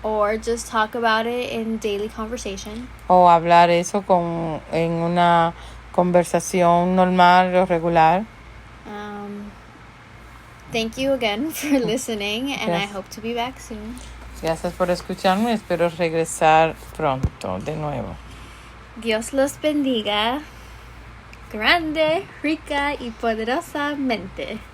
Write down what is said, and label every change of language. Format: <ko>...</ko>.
<en>Or just talk about it in daily conversation.</en> <es>O hablar eso en una conversación normal o regular.</es> <en>Thank you again for listening, and I hope to be back soon.</en> <es>Gracias por escucharme. Espero regresar pronto de nuevo. Dios los bendiga grande, rica y poderosamente.</es>